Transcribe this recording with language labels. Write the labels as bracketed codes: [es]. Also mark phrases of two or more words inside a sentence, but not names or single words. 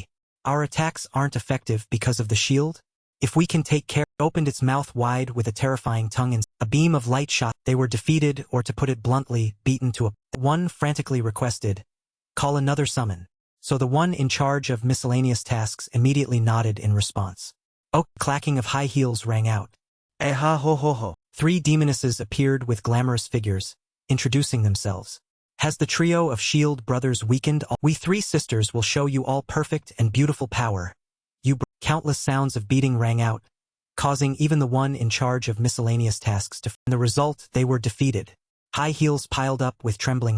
[en] Our attacks aren't effective because of the shield? If we can take care, opened its mouth wide with a terrifying tongue and a beam of light shot. They were defeated, or to put it bluntly, beaten to a. One frantically requested, call another summon. So the one in charge of miscellaneous tasks immediately nodded in response. Oh, clacking of high heels rang out. Eh ha ho ho ho. 3 demonesses appeared with glamorous figures, introducing themselves. Has the trio of shield brothers weakened? We 3 sisters will show you all perfect and beautiful power. Countless sounds of beating rang out, causing even the one in charge of miscellaneous tasks to. In the result, they were defeated. High heels piled up with trembling.